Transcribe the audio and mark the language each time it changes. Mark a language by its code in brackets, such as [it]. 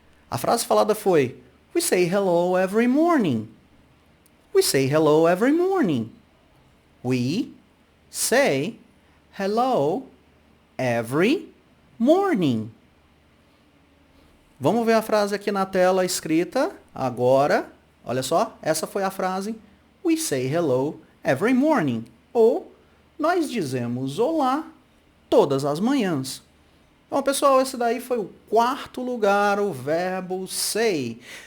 [pt] A frase falada foi [en] We say hello every morning. We say hello every morning. We say hello every morning. [pt] Vamos ver a frase aqui na tela escrita agora. Olha só, essa foi a frase [en] We say hello every morning. [pt] Ou nós dizemos olá todas as manhãs. Bom, pessoal, esse daí foi o 4º lugar, o verbo say.